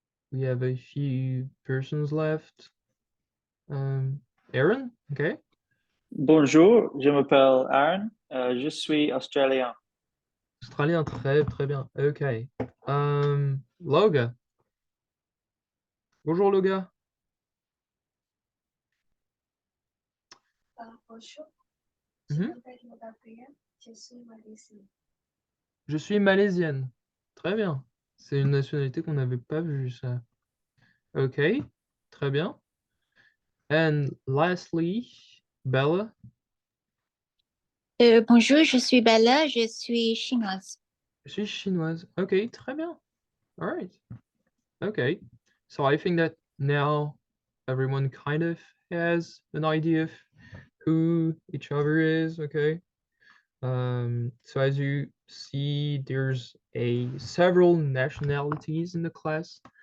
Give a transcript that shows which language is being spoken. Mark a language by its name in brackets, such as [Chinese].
[English] We have a few persons left. Aaron, okay. [French] Bonjour, je m'appelle Aaron, je suis australien. Australien, très très bien. [English] Okay. Loga. [French] Bonjour Loga. Bonjour, Mhm. m'appelle Gabriel, je suis malaisienne. Je suis malaisienne. Très bien. C'est une nationalité qu'on n'avait pas vue, ça. [English] Okay, [French] très bien. [English] And lastly, Bella. [French] Bonjour, je suis Bella, je suis chinoise. Je suis chinoise. Okay, très bien. [English] All right. Okay. So I think that now everyone kind of has an idea of who each other is, okay? So as you see, there's several nationalities in the class.